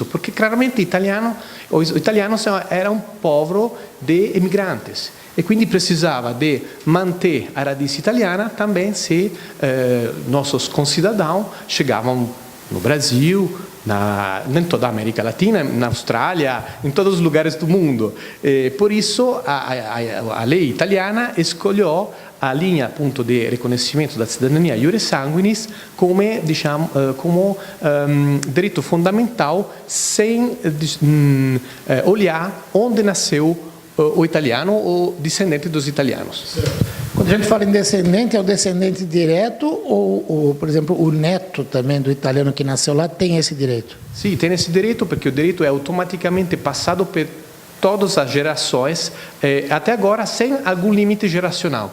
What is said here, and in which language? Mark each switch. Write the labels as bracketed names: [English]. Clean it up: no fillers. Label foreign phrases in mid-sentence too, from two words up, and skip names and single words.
[Portuguese] Porque claramente os italianos eram um povo de imigrantes e quindi precisava de manter a raiz italiana também se nossos concidadãos chegavam no Brasil, em toda a América Latina, na Austrália, em todos os lugares do mundo. Por isso a lei italiana escolheu a linha [Italian] appunto di riconoscimento [Portuguese] da cidadania [Latin] iure sanguinis [Italian] come diritto fondamentale [Portuguese] sem olhar onde nasceu o italiano ou descendente dos italianos. Quando a gente fala em descendente, é o descendente direto ou, por exemplo, o neto também do italiano que nasceu lá tem esse direito? Sim, tem esse direito porque o direito é automaticamente passado por todas as gerações, até agora sem algum limite geracional.